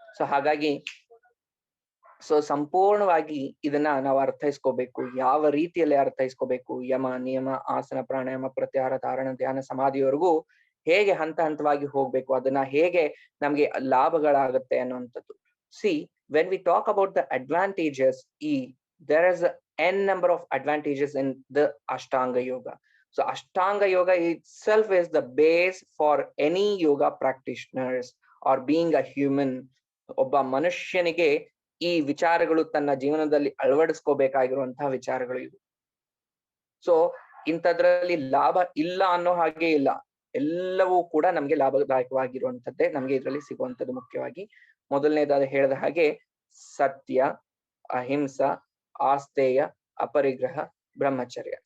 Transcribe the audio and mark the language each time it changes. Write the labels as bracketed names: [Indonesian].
[Kannada] So ಹಾಗಾಗಿ so ಸಂಪೂರ್ಣವಾಗಿ ಇದನ್ನ ನಾವು ಅರ್ಥೈಸ್ಕೋಬೇಕು. ಯಾವ ರೀತಿಯಲ್ಲಿ ಅರ್ಥೈಸ್ಕೋಬೇಕು? ಯಮ, ನಿಯಮ, ಆಸನ, ಪ್ರಾಣಾಯಾಮ, ಪ್ರತ್ಯಾಹಾರ, ಧಾರಣ, ಧ್ಯಾನ, ಸಮಾಧಿಯವರೆಗೂ ಹೇಗೆ ಹಂತ ಹಂತವಾಗಿ ಹೋಗ್ಬೇಕು, ಅದನ್ನ ಹೇಗೆ ನಮ್ಗೆ ಲಾಭಗಳಾಗತ್ತೆ ಅನ್ನುವಂಥದ್ದು. [English] when we talk about the advantages, there is n number of advantages in the Ashtanga Yoga. So Ashtanga Yoga itself is the base for any yoga practitioners or being a human. [Kannada] ಒಬ್ಬ ಮನುಷ್ಯನಿಗೆ ಈ ವಿಚಾರಗಳು ತನ್ನ ಜೀವನದಲ್ಲಿ ಅಳವಡಿಸ್ಕೋಬೇಕಾಗಿರುವಂತಹ ವಿಚಾರಗಳು ಇವು. So ಇಂಥದ್ರಲ್ಲಿ ಲಾಭ ಇಲ್ಲ ಅನ್ನೋ ಹಾಗೆ ಇಲ್ಲ, ಎಲ್ಲವೂ ಕೂಡ ನಮ್ಗೆ ಲಾಭದಾಯಕವಾಗಿರುವಂತದ್ದೇ ನಮ್ಗೆ ಇದರಲ್ಲಿ ಸಿಗುವಂತದ್ದು. ಮುಖ್ಯವಾಗಿ ಮೊದಲನೇದಾದ ಹೇಳಿದ ಹಾಗೆ ಸತ್ಯ, ಅಹಿಂಸ, ಆಸ್ತೇಯ, ಅಪರಿಗ್ರಹ, ಬ್ರಹ್ಮಚರ್ಯ.